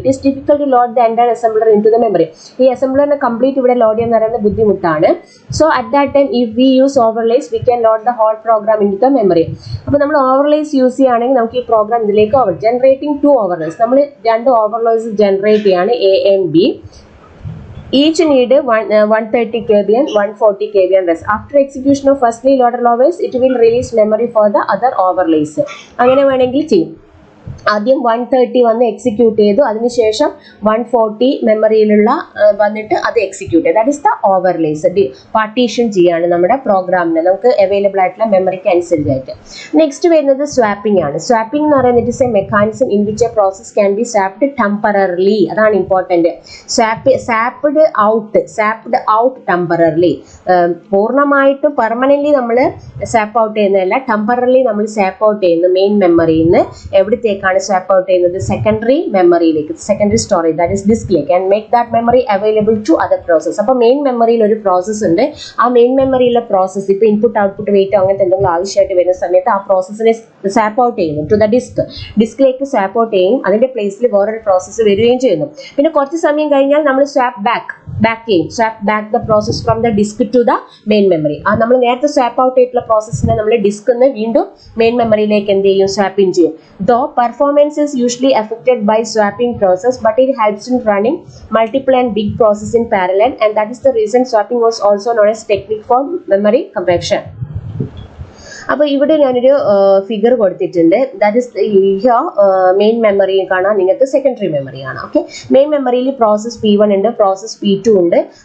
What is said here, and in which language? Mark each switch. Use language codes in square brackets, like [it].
[en] It is difficult to load the entire assembler into the memory. [ml] ഈ അസംബ്ലറിനെ complete ഇവിടെ load ചെയ്യാൻ പറയുന്നത് ബുദ്ധിമുട്ടാണ്. [en] So at that time if we use overlays we can load the whole program into the memory. [ml] അപ്പോൾ നമ്മൾ overlays use ചെയ്യുകയാണെങ്കിൽ നമുക്ക് ഈ പ്രോഗ്രാം ഇതിലേക്ക് ജനറേറ്റിംഗ് 2 ഓവർലേസ്. നമ്മൾ 2 ഓവർലേസ് ജനറേറ്റ് ചെയ്യാണ്, A and B. [en] Each need 130 KB and 140 KB and rest. After execution of firstly loaded overlays, it will release memory for the other overlays. [ml] അങ്ങനെ വേണമെങ്കിൽ ചെയ്യും. ആദ്യം 130 വന്ന് എക്സിക്യൂട്ട് ചെയ്തു, അതിനുശേഷം 140 മെമ്മറിയിലുള്ള വന്നിട്ട് അത് എക്സിക്യൂട്ട് ചെയ്തു. [en] That is the overlays. [ml] Partition ചെയ്യാണ് നമ്മുടെ പ്രോഗ്രാമിന് നമുക്ക് അവൈലബിൾ ആയിട്ടുള്ള മെമ്മറിക്ക് അനുസരിച്ചായിട്ട്. നെക്സ്റ്റ് വരുന്നത് സ്വാപ്പിംഗ് ആണ്. സ്വാപ്പിംഗ് എന്ന് പറയുന്നത് [en] It is a mechanism in which a process can be swapped temporarily. [ml] അതാണ് ഇമ്പോർട്ടൻറ്റ്. [en] Swapped out temporarily. [ml] പൂർണ്ണമായിട്ടും പെർമനൻ്റ്ലി നമ്മൾ സാപ്പ് ഔട്ട് ചെയ്യുന്നതല്ല, ടെമ്പററിലി നമ്മൾ സാപ്പ് ഔട്ട് ചെയ്യുന്നു മെയിൻ മെമ്മറിയിൽ നിന്ന്. എവിടത്തേക്കാണ് swap out ചെയ്യുന്നത്? സെക്കൻഡറി മെമ്മറിയിലേക്ക്, secondary storage, that is ഡിസ്കിലേക്ക്, [en] And make that memory available to other process. [ml] അപ്പോൾ മെയിൻ മെമ്മറിയിൽ ഒരു പ്രോസസ് ഉണ്ട്. ആ മെയിൻ മെമ്മറിയിലെ പ്രോസസ് ഇപ്പോൾ ഇൻപുട്ട് ഔട്ട്പുട്ട് വെയിറ്റ് അങ്ങനത്തെ എന്തെങ്കിലും ആവശ്യമായിട്ട് വരുന്ന സമയത്ത് ആ പ്രോസസ്സിനെ സാപ്പ് ഔട്ട് ചെയ്യുന്നു ടു ദ ഡിസ്കിലേക്ക് സാപ്പ് ഔട്ട് ചെയ്യും. അതിന്റെ പ്ലേസിൽ വേറൊരു പ്രോസസ്സ് വരികയും ചെയ്യുന്നു. പിന്നെ കുറച്ച് സമയം കഴിഞ്ഞാൽ നമ്മൾ [en] Swap back the process from the disk to the main memory. [ml] ആ നമ്മൾ നേരത്തെ സ്വാപ്പ് ഔട്ട് ചെയ്തിട്ടുള്ള പ്രോസസ്സിനെ നമ്മൾ ഡിസ്കിൽ നിന്ന് വീണ്ടും മെയിൻ മെമ്മറിയിലേക്ക് എന്ത് ചെയ്യും? സ്വാപ്പിംഗ് ചെയ്യും. [en] Though performance is usually affected by swapping process, but it helps in running multiple and big process in parallel, and that is the reason swapping was also known as technique for memory compression. [ml] അപ്പോൾ ഇവിടെ ഞാനൊരു figure കൊടുത്തിട്ടുണ്ട്. That is main memory കാണാം, നിങ്ങൾക്ക് secondary memory കാണാം. Okay, main മെമ്മറിയിൽ process P1 ഉണ്ട്, process P2 ഉണ്ട്.